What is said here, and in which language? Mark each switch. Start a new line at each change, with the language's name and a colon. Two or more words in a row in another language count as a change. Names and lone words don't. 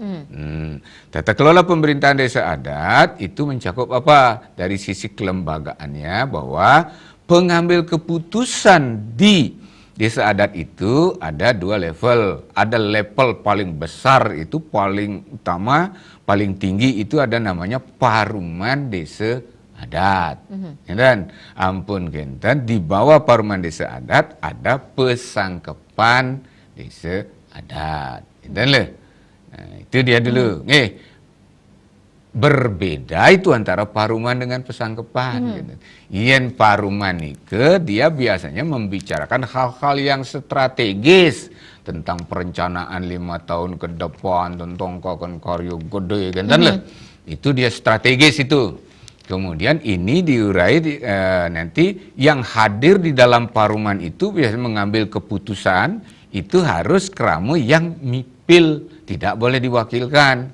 Indonesian: Tata kelola pemerintahan desa adat itu mencakup apa? Dari sisi kelembagaannya bahwa pengambil keputusan di desa adat itu ada 2 level. Ada level paling besar itu paling utama, paling tinggi itu ada namanya Paruman Desa Adat. Dan
Balinese: ampun genten,
Indonesian: di bawah Paruman Desa Adat ada Pesangkepan Desa Adat. Nah, itu dia dulu. Berbeda itu antara paruman dengan pesangkepan. Yen paruman itu dia biasanya membicarakan hal-hal yang strategis tentang perencanaan 5 tahun ke depan, tentang karyo gede kan. Itu dia strategis itu. Kemudian ini diurai nanti yang hadir di dalam paruman itu biasanya mengambil keputusan itu harus keramu yang mipil, tidak boleh diwakilkan.